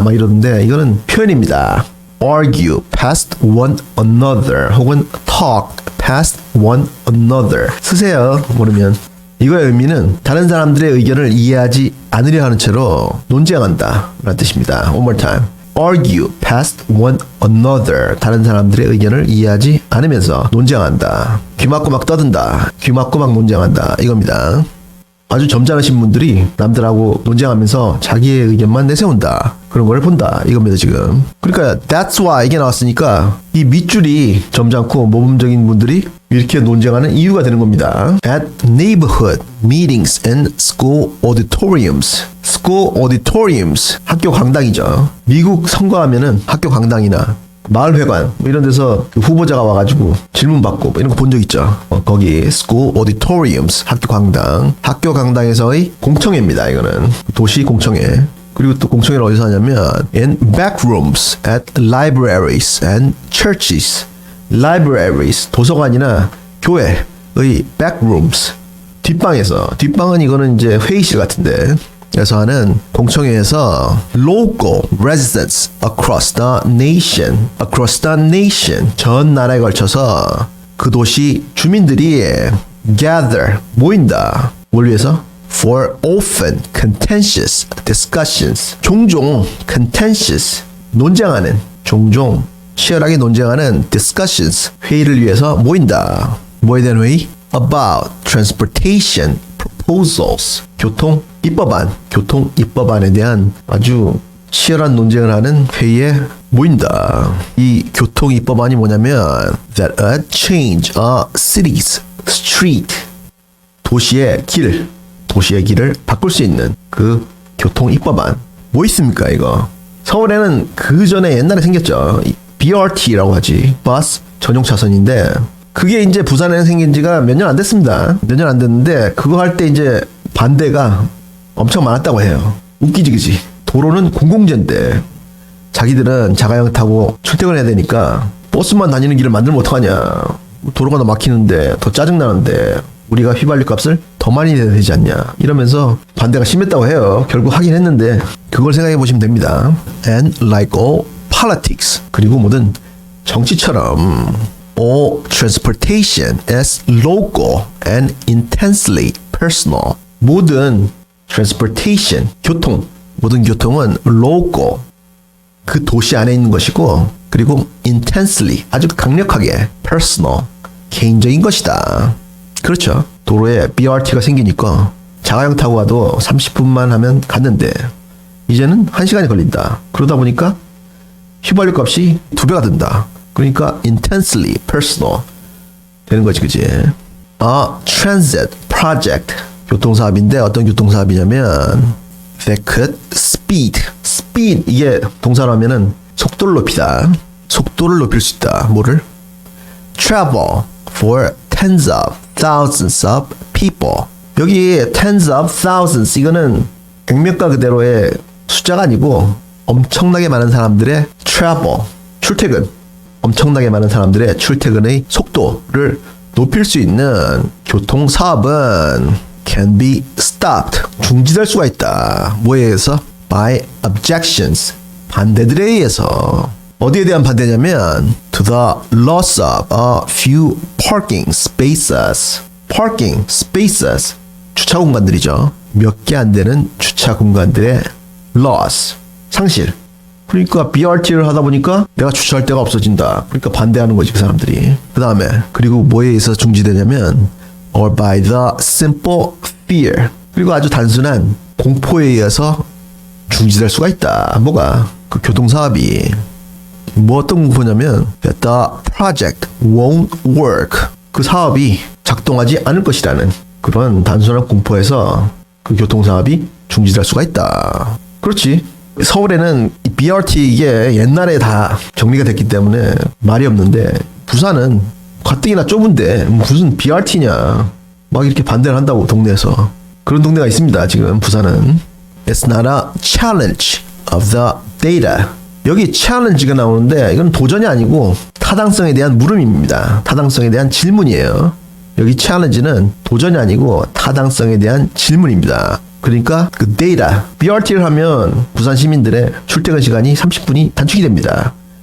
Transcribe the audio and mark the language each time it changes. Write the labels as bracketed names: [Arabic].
[Korean] 막 이러는데 이거는 표현입니다. [English] argue past one another [Korean] 혹은 [English] talk past one another. [Korean] 쓰세요. 모르면. 이거의 의미는 다른 사람들의 의견을 이해하지 않으려 하는 채로 논쟁한다 라는 뜻입니다. [English] One more time. Argue past one another. [Korean] 다른 사람들의 의견을 이해하지 않으면서 논쟁한다. 귀 막고 막 떠든다. 귀 막고 막 논쟁한다. 이겁니다. 아주 점잖으신 분들이 남들하고 논쟁하면서 자기의 의견만 내세운다. 그런 걸 본다. 이겁니다 지금. 그러니까 [English] that's why [Korean] 이게 나왔으니까 이 밑줄이 점잖고 모범적인 분들이 이렇게 논쟁하는 이유가 되는 겁니다. [English] At neighborhood meetings and school auditoriums. school auditoriums, [Korean] 학교 강당이죠. 미국 선거하면은 학교 강당이나 마을회관 뭐 이런 데서 후보자가 와가지고 질문 받고 뭐 이런 거 본 적 있죠. 거기 [English] school auditoriums, [Korean] 학교 강당. 학교 강당에서의 공청회입니다. 이거는 도시 공청회. 그리고 또 공청회를 어디서 하냐면 [English] in back rooms at libraries and churches. [Korean] libraries, 도서관이나 교회의 [English] back rooms, [Korean] 뒷방에서. 뒷방은 이거는 이제 회의실 같은데 그래서 하는 공청회에서 [English] local residents across the nation, [Korean] 전 나라에 걸쳐서 그 도시 주민들이 gather, 모인다. 뭘 위해서? [English] For often contentious discussions. [Korean] 종종 contentious, 논쟁하는, 종종 치열하게 논쟁하는 discussions, 회의를 위해서 모인다. 뭐에 대한 회의? [English] About transportation proposals. [Korean] 교통 입법안에 대한 아주 치열한 논쟁을 하는 회의에 모인다. 이 교통 입법안이 뭐냐면 [English] that a change a city's street, [Korean] 도시의 길을 바꿀 수 있는 그 교통 입법안. 뭐 있습니까 이거? 서울에는 그 전에 옛날에 생겼죠. BRT라고 하지. 버스 전용 차선인데 그게 이제 부산에는 생긴 지가 몇 년 안 됐습니다. 몇 년 안 됐는데 그거 할 때 이제 반대가 엄청 많았다고 해요. 웃기지 그지? 도로는 공공재인데 자기들은 자가용 타고 출퇴근해야 되니까 버스만 다니는 길을 만들면 어떡하냐. 도로가 더 막히는데 더 짜증나는데 우리가 휘발유 값을 더 많이 내야 되지 않냐. 이러면서 반대가 심했다고 해요. 결국 하긴 했는데 그걸 생각해 보시면 됩니다. [English] And like all politics. [Korean] 그리고 모든 정치처럼 [English] all transportation is local and intensely personal. [Korean] 모든 transportation, 교통, 모든 교통은 local, 그 도시 안에 있는 것이고, 그리고 intensely, 아주 강력하게 personal, 개인적인 것이다. 그렇죠. 도로에 BRT가 생기니까 자가용 타고 가도 30분만 하면 갔는데 이제는 1시간이 걸린다. 그러다 보니까 휘발유 값이 2배가 든다. 그러니까 [English] intensely personal [Korean] 되는 거지, 그지? [English] transit project, [Korean] 교통사업인데 어떤 교통사업이냐면 [English] that could speed [Korean] 이게 동사로 하면은 속도를 높이다. 속도를 높일 수 있다. 뭐를? [English] travel for tens of thousands of people. [Korean] 여기 [English] tens of thousands, [Korean] 이거는 액면가 그대로의 숫자가 아니고 엄청나게 많은 사람들의 travel, 출퇴근, 엄청나게 많은 사람들의 출퇴근의 속도를 높일 수 있는 교통사업은 [English] can be stopped, [Korean] 중지될 수가 있다. 뭐에 의해서? [English] by objections, [Korean] 반대들에 의해서. 어디에 대한 반대냐면 [English] to the loss of a few parking spaces. parking spaces, [Korean] 주차 공간들이죠. 몇 개 안 되는 주차 공간들의 loss, 상실. 그러니까 BRT를 하다 보니까 내가 주차할 데가 없어진다. 그러니까 반대하는 거지, 그 사람들이. 그 다음에 그리고 뭐에 의해서 중지되냐면 [English] or by the simple fear, [Korean] 그리고 아주 단순한 공포에 의해서 중지될 수가 있다. 뭐가? 그 교통사업이. 뭐 어떤 공포냐면 [English] that the project won't work, [Korean] 그 사업이 작동하지 않을 것이라는 그런 단순한 공포에서 그 교통사업이 중지될 수가 있다. 그렇지. 서울에는 BRT 이게 옛날에 다 정리가 됐기 때문에 말이 없는데 부산은 가뜩이나 좁은데 무슨 BRT냐 막 이렇게 반대를 한다고 동네에서. 그런 동네가 있습니다. 지금 부산은. [English] It's not a challenge of the data. [Korean] 여기 challenge가 나오는데 이건 도전이 아니고 타당성에 대한 물음입니다. 타당성에 대한 질문이에요. 여기 challenge는 도전이 아니고 타당성에 대한 질문입니다. 그러니까 그 데이터, BRT를 하면 부산 시민들의 출퇴근 시간이 30분이 단축이 됩니다.